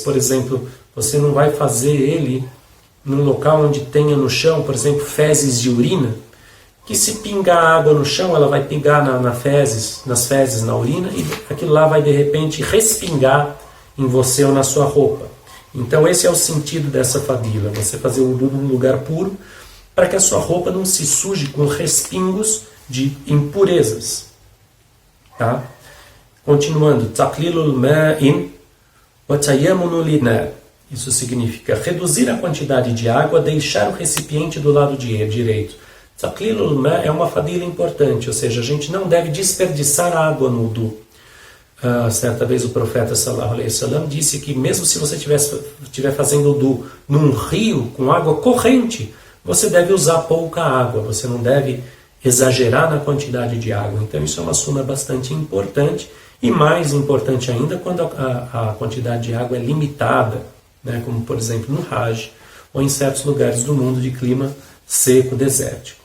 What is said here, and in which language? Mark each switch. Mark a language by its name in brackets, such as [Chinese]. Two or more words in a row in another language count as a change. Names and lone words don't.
[Portuguese] Por exemplo, você não vai fazer ele num local onde tenha no chão, por exemplo, fezes de urina, que se pingar água no chão, ela vai pingar nas fezes, na urina, e aquilo lá vai de repente respingar em você ou na sua roupa. Então esse é o sentido dessa fadila, você fazer o wudu num lugar puro, para que a sua roupa não se suje com respingos de impurezas. Tá? Continuando, [Arabic] تقليل الماء والتيامن للإناء. [Portuguese] Isso significa reduzir a quantidade de água, deixar o recipiente do lado direito. [Arabic] تقليل الماء' [Portuguese] é uma fadila importante, ou seja, a gente não deve desperdiçar água no wudu. Certa vez o profeta [Arabic] صلى الله عليه وسلم [Portuguese] disse que mesmo se você estiver fazendo wudu num rio com água corrente, você deve usar pouca água, você não deve exagerar na quantidade de água. Então isso é uma suna bastante importante, e mais importante ainda quando a quantidade de água é limitada, né, como por exemplo no Hajj, ou em certos lugares do mundo de clima seco, desértico.